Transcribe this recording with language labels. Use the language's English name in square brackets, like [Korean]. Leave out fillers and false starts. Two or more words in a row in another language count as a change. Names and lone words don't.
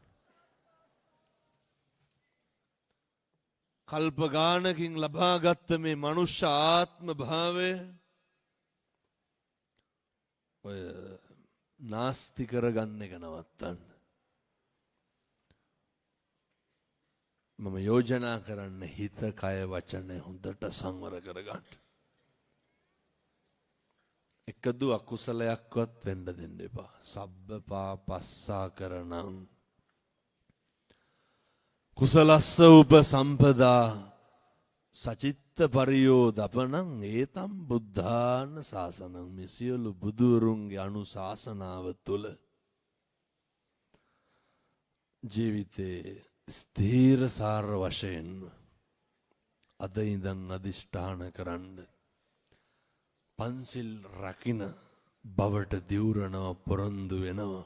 [Sinhala] කල්ප ගානකින් ලබාගත්ත මේ මනුෂ්‍ය ආත්ම භාවය ඔය නාස්ති කරගන්න එක නවත්තන්න. මම යෝජනා කරන්න හිත කය වචනය හොඳට සංවර කරගන්න. එකදු අකුසලයක්වත් වෙන්න දෙන්න එපා. [Pali] සබ්බ පාපස්සා කරණං කුසලස්ස උපසම්පදා සචිත්ත පරියෝදපනං ඒතම් බුද්ධාන ශාසනං. [Sinhala] මේ සියලු බුදුරුන්ගේ අනුශාසනාව තුළ ජීවිතේ ස්ථීරසාර වශයෙන් අද ඉඳන් අදිෂ්ඨාන කරන්න. පන්සිල් රකින බවට දිවුරනව පොරොන්දු වෙනවා.